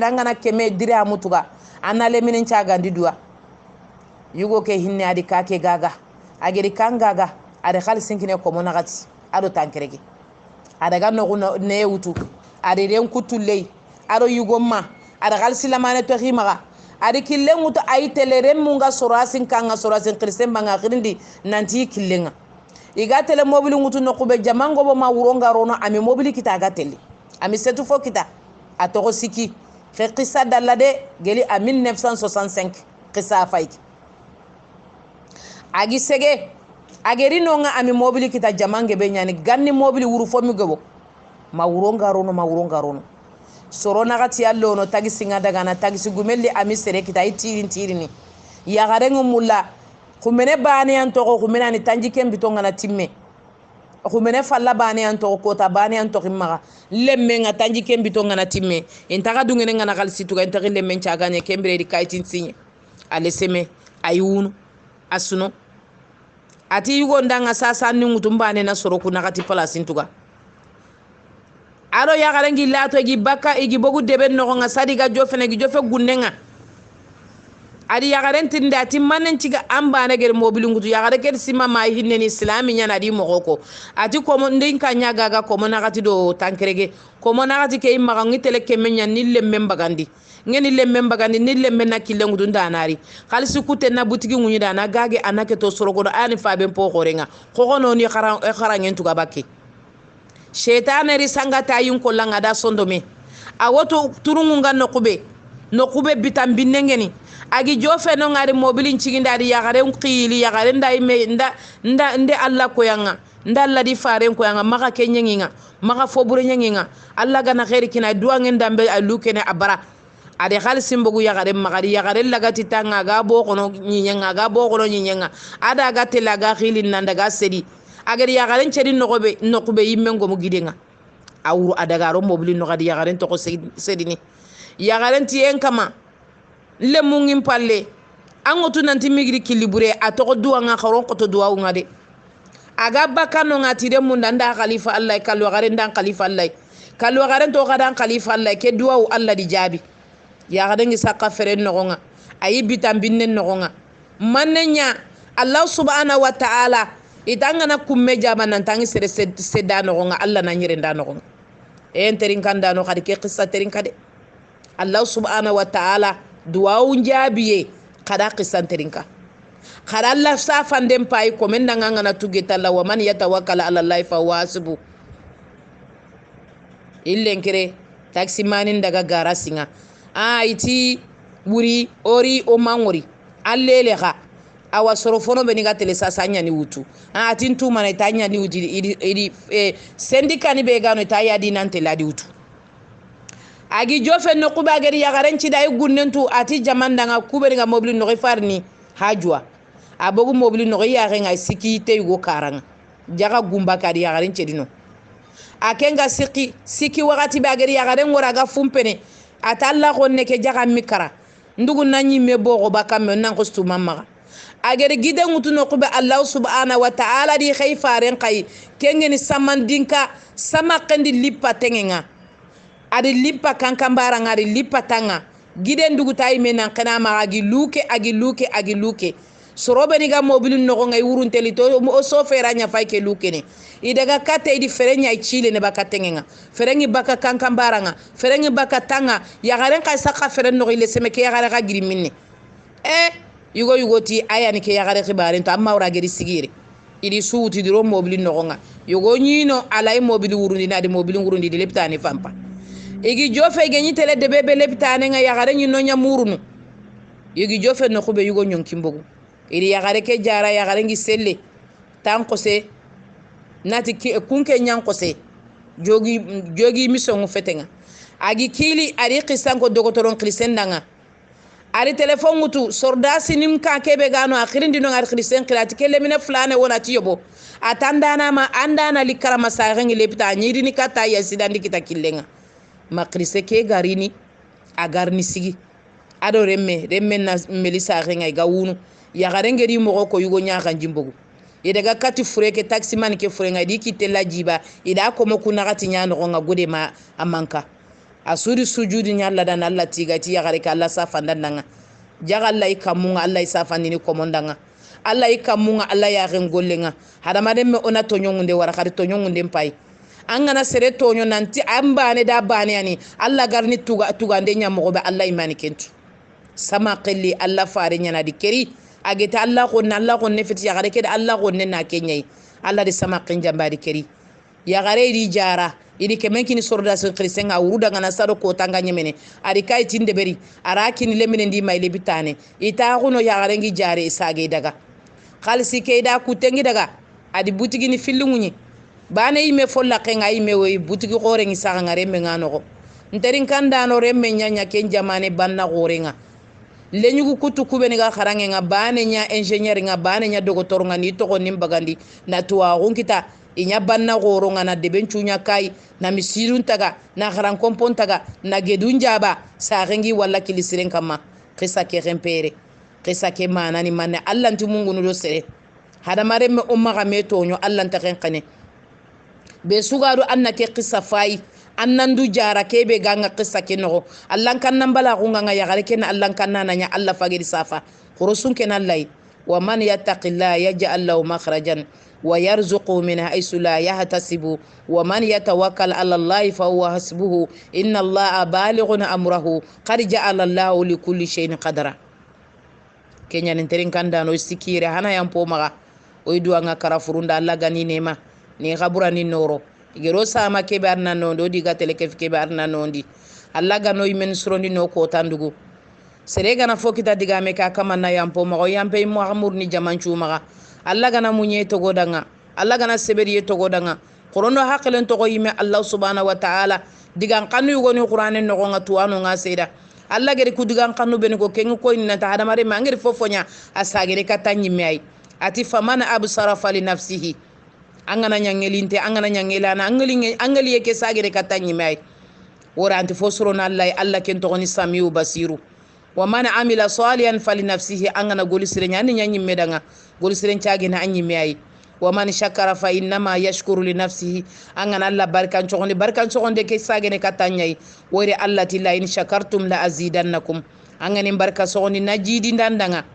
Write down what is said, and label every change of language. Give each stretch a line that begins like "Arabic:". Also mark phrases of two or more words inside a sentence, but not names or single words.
Soninke: ngana keme dirhamu tuga anna le minen chaga ndidua yugo ke hinne adi kake gaga ageri kangaga ade khalsinkine komona gati ado tankerege adaga no ne wutu ade ren kutulei aro yugomma ada galsila mane to khimaga adi killenguto ay telere munga sorasin kanga sorasin kristen banga khirindi nanti killenga iga tele mobile ngutu no kube jamango bo ma wuronga rono ami mobile kita ga tele ami setu fo kita atoro siki fe qissa dalade geli a 1965 qissa fayki agi sege ageri no nga ami mobile kita jamange be nyani ganni mobile wuru fo mi gebo ma wuronga rono sorona gati allo no tagisi ngadaga na tagisi gumelli ami sere kita tirini ya garengu mulla khumene bani anto ko khumena ni tanji kembi to ngana timme khumene falla bani anto ko ta bani anto kimma lemme nga tanji kembi to ngana timme intaga dungene ngana kalsi tuga intagi lemme chagane kembre di kaitin sinye ale seme ayunu asuno ati yugo ndanga sasa ni ngutumbane na soro kuna kati palasin tuga aro ya garangi lato gi baka igi bogu debe no nga sadiga jofene gi jofe gunnenga adi ya garanti ndati manen ciga ambane gere mobilu ngutu ya garake sima mai hinne ni islami nyana di mogoko ati ko mon ndin kanya gaga ko mon nakati do tankerege ko mon nakati ke imma ngi tele kemenya nille membagandi ngeni le membagandi nille menna kille ngutu ndanari khalisi kute na butigi ngunyi dana gage anake to sorogo ani faben po khorenga ko no ni kharangen tuga bakke shaytan ri sangata yin ko langa da sondome a woto turungunga nokube bitam binnengeni agi jofe no ngari mobilin ciginda di yagare qili yagare ndai me nda alla ko yanga nda alla di faren ko yanga maka kenyenginga maka fobure nyenginga alla gana khairi kina duangen dambe alukene abara ade khalsim bogu yagare magari yagare lagati tanga ga bo kono nyenga ada ga telaga khilin nanda ga sedi agari yagaren cedi nokube yimmengo mo gidenga awru adagaro mobili no gadi yagaren to ko sedini yagaren ti en kama le mungin palle angotu nanti migri kilibure atoko duwa nga kharon ko to duwa ngade aga bakano ngati de munda nda khalifa allah kalwa garen dan khalifa allah kalwa garen to gadan khalifa allah ke duwa allah di jabi yagaden saka feren no nga ayi bitam binnen no nga manenya
Arabic: الله سبحانه وتعالى
Soninke: itangana kumme jaba nan tangi sere sedano nga Allah na nyire ndano nga en terin kanda no khadi ke qissa terin kade
Arabic: الله سبحانه وتعالى
Soninke: duwa unjabiye kada qissa terin ka khada Allah safan dem pay ko men nga na tugeta la
Arabic: ومن يتوكل على الله فحسبه
Soninke: illen kire taxi manin daga gara singa iti wuri ori o mangori allele kha awa sorofono be ni ga tele sasanya ni wutu atin tu mana tanya ni wuti idi sendika ni be gano ta yadi nante ladi wutu agi jofe no kuba gari ya garanci da gunnentu ati jamanda nga kuberi nga mobili no farni hajwa abogu mobili no ya nga siki te go karanga jaga gumba kadi ya garanci dino akenga siki wakati ba gari ya garen ngora ga fumpene atalla gonne ke jaga mikara ndugu nanyi mebo go bakam nan ko stu mamma agere gide ngutu no kuba
Arabic: الله سبحانه وتعالى
Soninke: di khayfaren kai kengeni samandinka sama kandi lipa tengenga adi lipa kankambara ngari lipa tanga gide ndugu tay menan kana ma agi luke sorobe ni ga mobilin no ngai wurun telito o so fera nya fay ke luke ne idaga kate idi ferenya chile ne baka tengenga ferengi baka kankambara nga ferengi baka tanga ya garen kai saka feren no ile seme ke ya gare ga giri minne yugo ti aya ni ke ya gare khibaren to amma wura geri sigire idi suuti diro mobilin no nga yugo nyino alay mobil wurundi na di mobilin wurundi di leptani fampa igi jofe genyi tele de bebe leptane nga ya gare nyino nya murunu igi jofe no khube yugo nyon kimbogu idi ya gare ke jara ya gare ngi selle tan ko se nati kunke nyan ko se jogi mission fetenga agi kili ari qisanko dogotoron qlisendanga ari telefon mutu sordasi nim ka kebe gano akhirindi no qilisen qilati kele mine flane wona tiyobo atandana ma andana likara masarengi lepta nyiri ni kata yasidandi kita killenga makrise ke garini agarni sigi ado remme na melisa renga ga wunu ya garengeri mo ko yugo nyaka jimbogu idaga kati fureke taxi man ke furenga diki tella jiba ida ko mo kuna gati nyano nga gode ma amanka asuri sujudi nyalla dan Allah tigati ya gare ka Allah safandan nga jaga Allah ikamunga Allah isafani ni komondanga Allah ikamunga Allah ya rengollenga hadama dem me ona tonyongunde wara kadi tonyongunde mpai angana sere tonyo nanti ambane da bane ani Allah garni tuga ndenya mo be Allah imani kentu sama qilli Allah fare nyana di keri ageta Allah ko ne fiti ya gare ke Allah ko ne na kenyai Allah de sama qinja mbadi keri ya gare di jara idi kemenkini sorda so krisenga uruda ngana saro ko tanga nyemene ari kai tinde beri arakini lemene ndi mai lebitane ita kuno ya gare ngi jare isage daga khalsi ke da kutengi daga adi butigi ni filungunyi bane ime folla kenga ime we butigi gore ngi saga ngare me ngano ko nterin kanda no remme nyanya ken jamane banna gore nga lenyugu kutu kubeni ga kharange nga bane nya engineer nga bane nya dogotor nga ni to ko nimbagandi na tuwa gunkita inya banna goro nga na debenchunya kai na misirun taga na kharan kompon taga na gedunja ba sa rengi walla kilisiren kama qissa ke rempere qissa ke manani manne Allah nti mungu no sere hada mare me umma ga metonyo Allah nta kenkane be sugaru annake qissa fai annandu jara kebe ganga qissa ke no Allah kan nambala gunga nga yagare ken Allah kan nanya Allah fagiri safa khurusun ken Allah
Arabic: ومن يتق الله يجعل له مخرجا ويرزقه من حيث لا يحتسب ومن يتوكل على الله فهو حسبه إن الله بالغ أمره قد جعل الله لكل شيء قدرا
Soninke: كenya nterin kanda no sikire hana yampo maga oidu anga karafurunda Allah gani nema ni khabura ni noro igero sama ke barna no do diga tele ke barna no ndi Allah gano imen surondi no ko tandugo serega na fokita diga me ka kama na yampo mago yampe mo amur ni jamanchu maga Allah gana munye to godanga Allah gana seberi to godanga qur'ano haqilen to yime
Arabic: الله سبحانه و
Soninke: ta'ala digan kanu yugoni qur'anen no nga tuano nga seda Allah gere ku digan kanu ben ko ken ko inna ta hadamare mangere fofonya asagere katanyi mai ati
Arabic: فمن أبصر فلنفسه
Soninke: angana nyangelinte angana nyangelana angali yake sagere katanyi mai wora anti fosrona Allah ken to ni
Arabic: سميع بصير ومن عمل صالحا فلنفسه
Soninke: angana golisire nyani nyanyi medanga golisire chaage na anyi mai
Arabic: ومن شكر فإنما يشكر لنفسه
Soninke: angana Allah barkan chogonde ke sagene katanyai wore Allah tilla
Arabic: لئن شكرتم لأزيدنكم
Soninke: angani barka sogoni najidi ndandanga